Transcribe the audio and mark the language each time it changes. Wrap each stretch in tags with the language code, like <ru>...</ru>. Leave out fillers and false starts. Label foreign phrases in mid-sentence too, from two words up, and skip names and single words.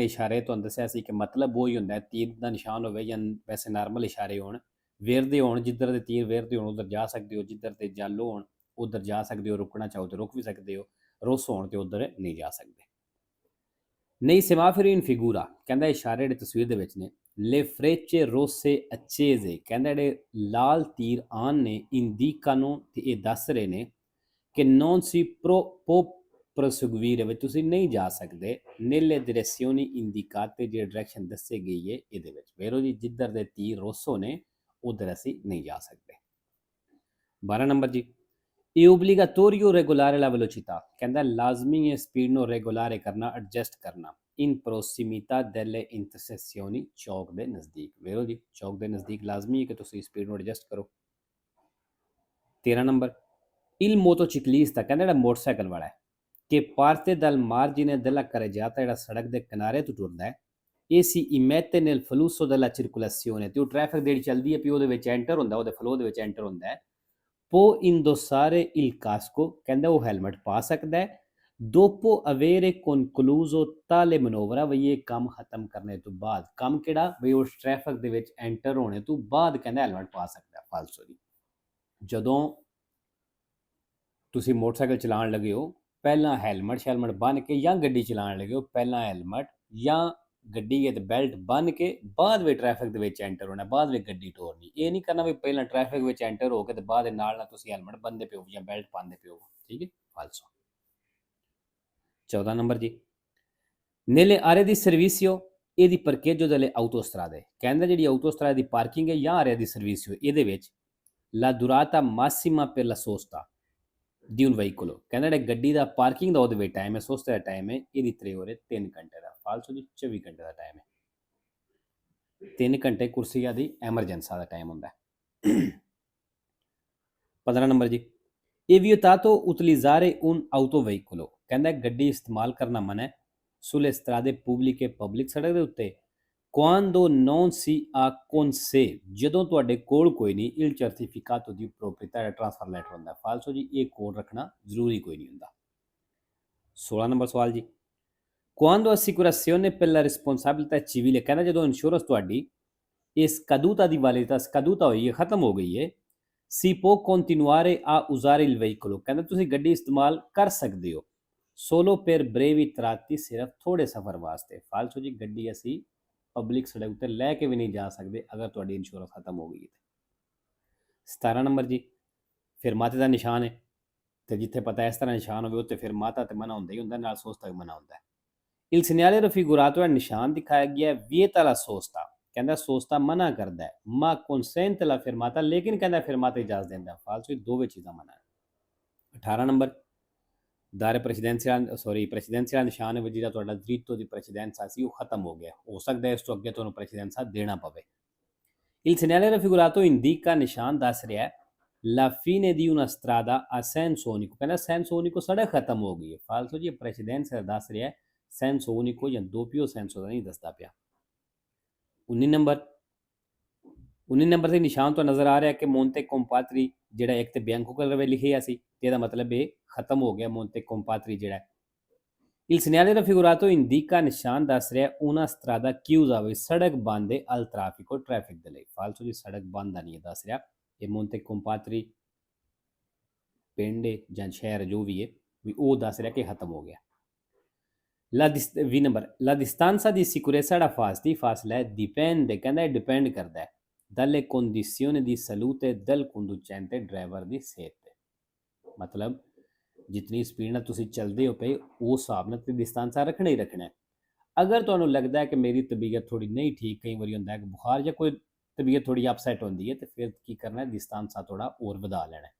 <pa>ਇਸ਼ਾਰੇ ਤੁਹਾਨੂੰ ਦੱਸਿਆ ਸੀ ਕਿ ਮਤਲਬ ਉਹ ਹੀ ਹੁੰਦਾ ਹੈ, ਤੀਰ ਦਾ ਨਿਸ਼ਾਨ ਹੋਵੇ ਜਾਂ ਵੈਸੇ ਨਾਰਮਲ ਇਸ਼ਾਰੇ ਹੋਣ, ਵੇਰਦੇ ਹੋਣ, ਜਿੱਧਰ ਦੇ ਤੀਰ ਵੇਰਦੇ ਹੋਣ ਉਧਰ ਜਾ ਸਕਦੇ ਹੋ, ਜਿੱਧਰ ਤੇ ਜਲ ਹੋਣ ਉਧਰ ਜਾ ਸਕਦੇ ਹੋ, ਰੁਕਣਾ ਚਾਹੋ ਤੇ ਰੁਕ ਵੀ ਸਕਦੇ ਹੋ, ਰੁੱਸ ਹੋਣ ਤੇ ਉਧਰ ਨਹੀਂ ਜਾ ਸਕਦੇ। ਨਹੀਂ</pa> <it>semafori in figura,</it> <pa>ਕਹਿੰਦਾ ਇਸ਼ਾਰੇ ਜਿਹੜੇ ਤਸਵੀਰ ਦੇ ਵਿੱਚ ਨੇ,</pa> <it>le frecce rosse accese,</it> <pa>ਕਹਿੰਦਾ ਜਿਹੜੇ ਲਾਲ ਤੀਰ ਆਨ ਨੇ, ਇੰਡੀਕਾਨੋ ਤੇ ਇਹ ਦੱਸ ਰਹੇ ਨੇ ਕਿ</pa> <it>non si può proseguire</it> <pa>ਵਿੱਚ ਤੁਸੀਂ ਨਹੀਂ ਜਾ ਸਕਦੇ</pa> <it>nelle direzioni indicate,</it> <pa>ਜਿਹੜੀ ਡਾਇਰੈਕਸ਼ਨ ਦੱਸੀ ਗਈ ਹੈ ਇਹਦੇ ਵਿੱਚ। ਵੇਰੋ ਜੀ, ਜਿੱਧਰ ਦੇ ਤੀਰ ਰੋਸੋ ਨੇ ਉਧਰ ਅਸੀਂ ਨਹੀਂ ਜਾ ਸਕਦੇ। 12 ਨੰਬਰ ਜੀ,</pa> <it>è obbligatorio regolare la velocità,</it> <pa>ਕਹਿੰਦਾ ਲਾਜ਼ਮੀ ਹੈ ਸਪੀਡ ਨੂੰ ਰੈਗੂਲਰ ਕਰਨਾ, ਐਡਜਸਟ ਕਰਨਾ</pa> <it>in prossimità delle intersezioni,</it> <pa>ਚੌਕ ਦੇ ਨਜ਼ਦੀਕ। ਵੇਰੋ ਜੀ, ਚੌਕ ਦੇ ਨਜ਼ਦੀਕ ਲਾਜ਼ਮੀ ਹੈ ਕਿ ਤੁਸੀਂ ਸਪੀਡ ਨੂੰ ਐਡਜਸਟ ਕਰੋ। 13 ਨੰਬਰ,</pa> <it>il motociclista,</it> <pa>ਕਹਿੰਦਾ ਜਿਹੜਾ ਮੋਟਰਸਾਈਕਲ ਵਾਲਾ ਹੈ,</pa> <it>che parte dal margine della carreggiata,</it> <pa>ਜਿਹੜਾ ਸੜਕ ਦੇ ਕਿਨਾਰੇ ਤੋਂ ਟੁਰਦਾ ਹੈ, ਇਹ</pa> <it>si immette nel flusso della circolazione,</it> <pa>ਤੇ ਉਹ ਟ੍ਰੈਫਿਕ ਜਿਹੜੀ ਚੱਲਦੀ ਹੈ ਵੀ ਉਹਦੇ ਵਿੱਚ ਐਂਟਰ ਹੁੰਦਾ, ਉਹਦੇ ਫਲੋ ਦੇ ਵਿੱਚ ਐਂਟਰ ਹੁੰਦਾ ਹੈ।</pa> <it>può indossare il casco,</it> <pa>ਕਹਿੰਦਾ ਉਹ ਹੈਲਮਟ ਪਾ ਸਕਦਾ ਹੈ</pa> <it>dopo avere concluso tale manovra,</it> <pa>ਵੀ ਇਹ ਕੰਮ ਖਤਮ ਕਰਨੇ ਤੋਂ ਬਾਅਦ। ਕੰਮ ਕਿਹੜਾ ਵੀ ਉਸ ਟ੍ਰੈਫਿਕ ਦੇ ਵਿੱਚ ਐਂਟਰ ਹੋਣੇ ਤੋਂ ਬਾਅਦ ਕਹਿੰਦਾ ਹੈਲਮਟ ਪਾ ਸਕਦਾ। ਫਾਲਸੋ ਜੀ, ਜਦੋਂ ਤੁਸੀਂ ਮੋਟਰਸਾਈਕਲ ਚਲਾਉਣ ਲੱਗੇ ਹੋ ਪਹਿਲਾਂ ਹੈਲਮਟ ਬੰਨ੍ਹ ਕੇ, ਜਾਂ ਗੱਡੀ ਚਲਾਉਣ ਲੱਗੇ ਹੋ ਪਹਿਲਾਂ ਹੈਲਮਟ ਜਾਂ ਗੱਡੀ ਹੈ ਤੇ ਬੈਲਟ ਬੰਨ੍ਹ ਕੇ ਬਾਅਦ ਵਿੱਚ ਟ੍ਰੈਫਿਕ ਦੇ ਵਿੱਚ ਐਂਟਰ ਹੋਣਾ, ਬਾਅਦ ਵਿੱਚ ਗੱਡੀ ਟੋਰਨੀ। ਇਹ ਨਹੀਂ ਕਰਨਾ ਵੀ ਪਹਿਲਾਂ ਟ੍ਰੈਫਿਕ ਵਿੱਚ ਐਂਟਰ ਹੋ ਕੇ ਤੇ ਬਾਅਦ ਨਾਲ ਤੁਸੀਂ ਹੈਲਮਟ ਬੰਨ੍ਹਦੇ ਪਿਓ ਜਾਂ ਬੈਲਟ ਪਾਉਂਦੇ ਪਿਓ। ਠੀਕ ਹੈ, ਫਾਲਸੋ। 14 ਨੰਬਰ ਜੀ,</pa> <it>nelle aree di servizio e di parcheggio delle autostrade,</it> <pa>ਕਹਿੰਦਾ ਜਿਹੜੀ ਆਟੋਸਟਰਾਦੇ ਦੀ ਪਾਰਕਿੰਗ ਹੈ ਜਾਂ ਆਰੇ ਦੀ ਸਰਵਿਸ ਇਹਦੇ ਵਿੱਚ</pa> <it>la durata massima per la sosta di un veicolo,</it> <pa>ਕਹਿੰਦਾ ਜਿਹੜਾ ਗੱਡੀ ਦਾ ਪਾਰਕਿੰਗ ਦਾ ਉਹਦੇ ਵਿੱਚ ਟਾਈਮ ਹੈ, ਸੋਸਤੇ ਦਾ ਟਾਈਮ ਹੈ ਇਹਦੀ 3 ore 3 ਘੰਟੇ ਦਾ। ਫਾਲਸੋ ਜੀ, 24 ਘੰਟੇ ਦਾ ਟਾਈਮ ਹੈ। 3 ਘੰਟੇ ਕੁਰਸੀਆਂ ਦੀ ਐਮਰਜੈਂਸਾ ਦਾ ਟਾਈਮ ਹੁੰਦਾ ਹੈ। 15 ਨੰਬਰ ਜੀ,</pa> <it>è vietato utilizzare un autoveicolo,</it> <pa>ਕਹਿੰਦਾ ਗੱਡੀ ਇਸਤੇਮਾਲ ਕਰਨਾ ਮਨਾ ਹੈ</pa> <it>sulle strade pubbliche,</it> <pa>ਪਬਲਿਕ ਸੜਕ ਦੇ ਉੱਤੇ</pa> <it>quando non si ha con sé,</it> <pa>ਜਦੋਂ ਤੁਹਾਡੇ ਕੋਲ ਕੋਈ ਨਹੀਂ</pa> <it>il certificato di proprietà,</it> <pa>ਟ੍ਰਾਂਸਫਰ ਲੈਟਰ ਹੁੰਦਾ। ਫਾਲਸੋ ਜੀ, ਇਹ ਕੋਲ ਰੱਖਣਾ ਜ਼ਰੂਰੀ ਕੋਈ ਨਹੀਂ ਹੁੰਦਾ। 16 ਨੰਬਰ ਸਵਾਲ ਜੀ,</pa> <it>quando assicurazione per la responsabilità civile,</it> <pa>ਕਹਿੰਦਾ ਜਦੋਂ ਇੰਸ਼ੋਰੈਂਸ ਤੁਹਾਡੀ ਇਸ ਸcaduta ਦੀ validità, scaduta ਹੋਈ ਹੈ, ਖਤਮ ਹੋ ਗਈ ਹੈ,</pa> <it>si può continuare a usare il veicolo,</it> <pa>ਕਹਿੰਦਾ ਤੁਸੀਂ ਗੱਡੀ ਇਸਤੇਮਾਲ ਕਰ ਸਕਦੇ ਹੋ</pa> <it>solo per brevi tratti,</it> <pa>ਸਿਰਫ ਥੋੜੇ ਸਫ਼ਰ ਵਾਸਤੇ। ਫਾਲਸੋ ਜੀ, ਗੱਡੀ ਅਸੀਂ ਪਬਲਿਕ ਸੜਕ ਉੱਤੇ ਲੈ ਕੇ ਵੀ ਨਹੀਂ ਜਾ ਸਕਦੇ ਅਗਰ ਤੁਹਾਡੀ ਇੰਸ਼ੋਰੈਂਸ ਖਤਮ ਹੋ ਗਈ ਹੈ। 17 ਨੰਬਰ ਜੀ, ਫਿਰ ਮਾਤੇ ਦਾ ਨਿਸ਼ਾਨ ਹੈ, ਤੇ ਜਿੱਥੇ ਪਤਾ ਇਸ ਤਰ੍ਹਾਂ ਨਿਸ਼ਾਨ ਹੋਵੇ ਉੱਤੇ ਫਿਰ ਮਾਤਾ ਤੇ ਮਨਾ ਹੁੰਦਾ ਹੀ ਹੁੰਦਾ, ਨਾਲ ਸੋਸਤਾ ਵੀ ਮਨਾ ਹੁੰਦਾ ਹੈ।</pa> <it>il segnale raffigurato</it> <pa>ਹੈ, ਨਿਸ਼ਾਨ ਦਿਖਾਇਆ ਗਿਆ</pa> <it>vieta la sosta,</it> <pa>ਕਹਿੰਦਾ ਸੋਸਤਾ ਮਨਾ ਕਰਦਾ ਹੈ</pa> <it>ma consente la fermata,</it> <pa>ਲੇਕਿਨ ਕਹਿੰਦਾ fermata ਇਜਾਜ਼ਤ ਦਿੰਦਾ। ਫਾਲਸੋ ਦੋਵੇਂ ਚੀਜ਼ਾਂ ਮਨਾ ਹੈ। 18 ਨੰਬਰ,</pa> <it>dare precedenza</it> <pa>ਨਿਸ਼ਾਨ ਹੈ ਜਿਹੜਾ ਤੁਹਾਡਾ</pa> <it>diritto di precedenza</it> <pa>ਸੀ ਉਹ ਖਤਮ ਹੋ ਗਿਆ, ਹੋ ਸਕਦਾ ਇਸ ਤੋਂ ਅੱਗੇ ਤੁਹਾਨੂੰ ਪ੍ਰੈਸੀਡੈਂਸਾ ਦੇਣਾ ਪਵੇ।</pa> <it>il segnale raffigurato indica,</it> <pa>ਨਿਸ਼ਾਨ ਦੱਸ ਰਿਹਾ ਹੈ</pa> <it>la fine di una strada a senso unico,</it> <pa>ਕਹਿੰਦਾ</pa> <it>senso unico</it> <pa>ਸੜਕ ਖਤਮ ਹੋ ਗਈ ਹੈ। ਫਾਲਸੋ ਜੀ, ਪ੍ਰੈਸੀਡੈਂਸਾ ਦੱਸ ਰਿਹਾ ਹੈ</pa> <it>senso unico</it> <pa>ਜਾਂ</pa> <it>doppio senso</it> <pa>ਦਾ ਨਹੀਂ ਦੱਸਦਾ ਪਿਆ। 19 ਨੰਬਰ ਤੇ ਨਿਸ਼ਾਨ ਤੋਂ ਨਜ਼ਰ ਆ ਰਿਹਾ ਕਿ ਮੋਂਟੇ ਕੰਪਾਤਰੀ ਜਿਹੜਾ ਇੱਕ ਤੇ ਬਿਆੰਕੋ ਕਲਰ ਵਿੱਚ ਲਿਖਿਆ ਸੀ ਤੇ ਇਹਦਾ ਮਤਲਬ ਇਹ ਖਤਮ ਹੋ ਗਿਆ ਮੋਂਟੇ ਕੰਪਾਤਰੀ ਜਿਹੜਾ।</pa> <it>il segnale raffigurato indica,</it> <pa>ਨਿਸ਼ਾਨ ਦੱਸ ਰਿਹਾ</pa> <it>una strada chiusa,</it> <pa>ਵੀ ਸੜਕ ਬੰਦ ਹੈ</pa> <it>al traffico,</it> <pa>ਟ੍ਰੈਫਿਕ ਦੇ ਲਈ। ਫਾਲਸੋ ਜੀ, ਸੜਕ ਬੰਦ ਨਹੀਂ ਹੈ ਦੱਸ ਰਿਹਾ, ਇਹ ਮੋਂਟੇ ਕੰਪਾਤਰੀ ਪਿੰਡ ਜਾਂ ਸ਼ਹਿਰ ਜੋ ਵੀ ਹੈ ਵੀ ਉਹ ਦੱਸ ਰਿਹਾ ਕਿ ਖਤਮ ਹੋ ਗਿਆ। 20 ਨੰਬਰ,</pa> <it>la distanza di sicurezza da</it> <pa>ਫਾਸਲਾ ਹੈ</pa> <it>dipende,</it> <pa>ਕਹਿੰਦਾ ਡਿਪੈਂਡ ਕਰਦਾ ਹੈ</pa> <it>dalle condizioni di salute del conducente,</it> <pa>ਡਰਾਈਵਰ ਦੀ ਸਿਹਤ ਤੇ। ਮਤਲਬ ਜਿਤਨੀ ਸਪੀਡ ਨਾਲ ਤੁਸੀਂ ਚੱਲਦੇ ਹੋ ਪਏ ਉਸ ਹਿਸਾਬ ਨਾਲ ਤੇ ਡਿਸਟੈਂਸਾਂ ਰੱਖਣਾ ਹੀ ਰੱਖਣਾ ਹੈ। ਅਗਰ ਤੁਹਾਨੂੰ ਲੱਗਦਾ ਹੈ ਕਿ ਮੇਰੀ ਤਬੀਅਤ ਥੋੜੀ ਨਹੀਂ ਠੀਕ, ਕਈ ਵਾਰੀ ਹੁੰਦਾ ਹੈ ਕਿ ਬੁਖਾਰ ਜਾਂ ਕੋਈ ਤਬੀਅਤ ਥੋੜੀ ਅਪਸੈਟ ਹੁੰਦੀ ਹੈ, ਤੇ ਫਿਰ ਕੀ ਕਰਨਾ ਹੈ, ਡਿਸਟੈਂਸਾਂ ਥੋੜਾ ਹੋਰ ਵਧਾ ਲੈਣਾ ਹੈ।</pa>